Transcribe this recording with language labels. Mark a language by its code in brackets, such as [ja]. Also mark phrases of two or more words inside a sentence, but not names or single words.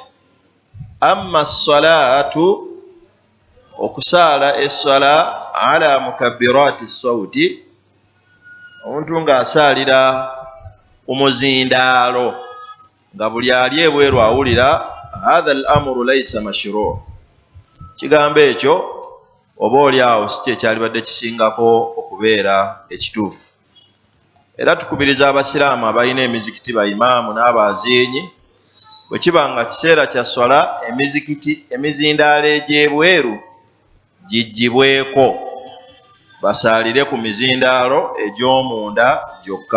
[ar] أما الصلاة, [lg] okusaala esswala [ar] على مكبرات الصوت, [lg] omuntu ng'asaalira ku muzindaalo nga buli ali ebweru awulira, [ar] هذا الأمر ليس مشروع'. [lg] Kigambo ekyo oba oli awo si kyekyalibadde kisingako okubeera ekituufu. Era tukubiriza abasiraamu abalina emizikiti baimaamu n'abaziinyi, bwe kiba nga kiseera kya swala emizikiti emizindaalo egy'ebweru gigibweko, basaalire ku mizindaalo egy'omunda gyokka.